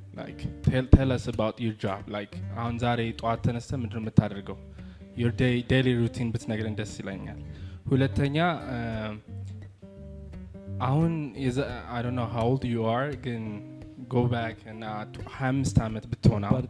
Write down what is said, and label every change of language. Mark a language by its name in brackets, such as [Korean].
[English] like tell us about your job. [Amharic] like አሁን ዛሬ ጧት ተነስተህ ምንድነው የምታደርገው? [English] your daily routine [Amharic] ብትነግረን ደስ ይለኛል። ሁለተኛ አሁን [English] I don't know how old you are, [Amharic] ግን [English] go back and [Amharic] 25 አመት ብትሆን አሁን